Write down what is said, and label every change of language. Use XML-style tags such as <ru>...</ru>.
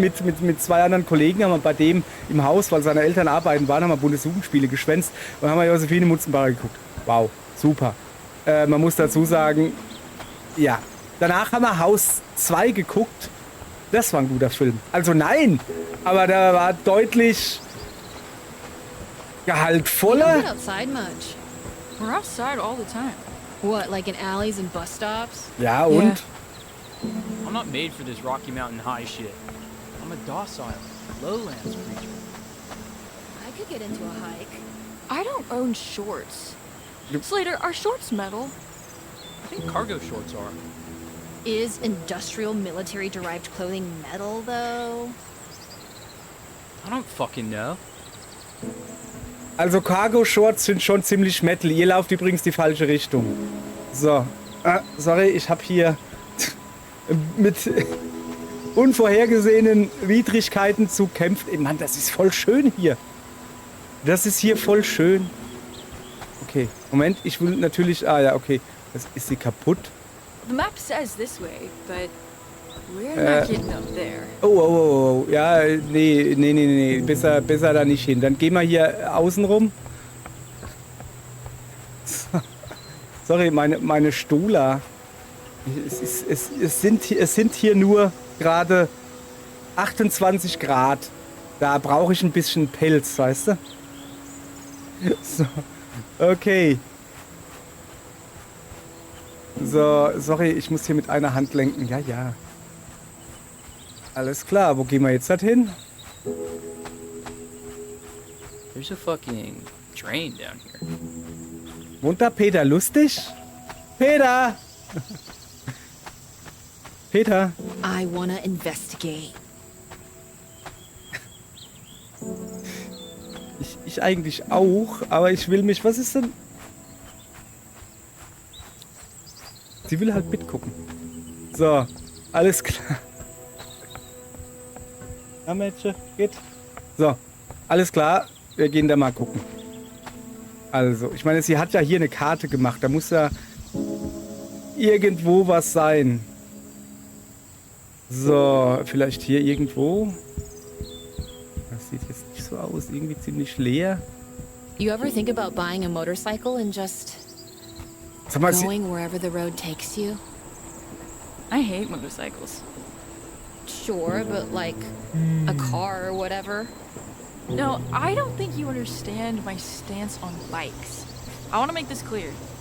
<de>Mit 2 anderen Kollegen haben wir bei dem im Haus, weil seine Eltern arbeiten waren, haben wir Bundesjugendspiele geschwänzt und haben wir Josephine Mutzenbacher geguckt. Wow, super. Man muss dazu sagen, ja. Danach haben wir Haus 2 geguckt. Das war ein guter Film. Also nein, aber der war deutlich</de> <en>You don't</en> <de>gehaltvoller.</de> <en>get outside much. We're outside all the time. What, like in alleys and bus stops?</en> <de>Ja, und?</de> <en>I'm not made for this Rocky Mountain High shit. I'm a docile, lowlands creature. I could get into a hike. I don't own shorts. Slater, are shorts metal? I think cargo shorts are. Is industrial military derived clothing metal, though? I don't fucking know.</en> <de>Also Cargo-Shorts sind schon ziemlich metal. Ihr lauft übrigens die falsche Richtung. So. Sorry, ich habe hier mit unvorhergesehenen Widrigkeiten zu kämpfen. Ey, Mann, das ist voll schön hier. Das ist hier voll schön. Okay, Moment, ich will natürlich... Ah ja, okay. Ist sie kaputt?</de> <en>The map says this way, but we're not getting up there.</en> <de>Oh. Ja, nee. Besser da nicht hin. Dann gehen wir hier außen rum. Sorry, meine Stula. Es sind hier nur gerade 28 Grad. Da brauche ich ein bisschen Pelz, weißt du? So, okay. So, sorry, ich muss hier mit einer Hand lenken. Ja. Alles klar, wo gehen wir jetzt hin?</de> <en>There's a fucking train down here.</en> <de>Wohnt da Peter lustig? Peter! Peter!</de> <en>I wanna investigate.</en> <de>Ich eigentlich auch, aber ich will mich... Was ist denn? Sie will halt mitgucken. So, alles klar. Na, Mädchen, geht. So, alles klar. Wir gehen da mal gucken. Also, ich meine, sie hat ja hier eine Karte gemacht. Da muss ja irgendwo was sein. So, vielleicht hier irgendwo. Das sieht jetzt nicht so aus. Irgendwie ziemlich leer.</de> <en>You ever think about buying a motorcycle and just</en> <de>Sag mal,</de> <en>going wherever the road takes you? I hate motorcycles. Sure, but like a car or whatever. No, I don't think you understand my stance on bikes. I want to make this clear.</en>